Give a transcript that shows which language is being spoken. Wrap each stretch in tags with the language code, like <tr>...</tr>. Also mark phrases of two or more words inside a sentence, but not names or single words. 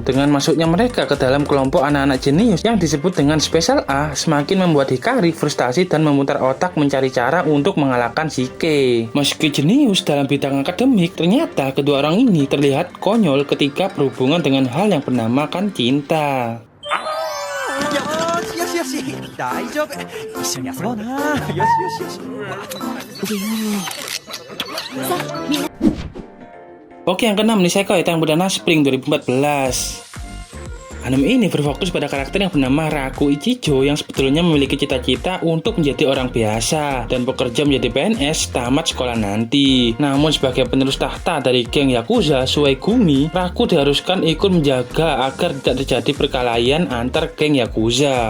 <id>Dengan masuknya mereka ke dalam kelompok anak-anak jenius yang disebut dengan Special A, semakin membuat Hikari frustasi dan memutar otak mencari cara untuk mengalahkan si Kei. Meski jenius dalam bidang akademik, ternyata kedua orang ini terlihat konyol ketika berhubungan dengan hal yang bernamakan cinta.</id> <ja>大丈夫、一緒に遊ぼうな。よしよしよし。さあみんな。</ja> <id>Oke, yang keenam nih Sekoi Tang Berdana Spring 2014. Anime ini berfokus pada karakter yang bernama Raku Ichijo yang sebetulnya memiliki cita-cita untuk menjadi orang biasa dan bekerja menjadi PNS tamat sekolah nanti. Namun sebagai penerus tahta dari geng Yakuza Suegumi, Raku diharuskan ikut menjaga agar tidak terjadi perkelahian antar geng Yakuza.</id>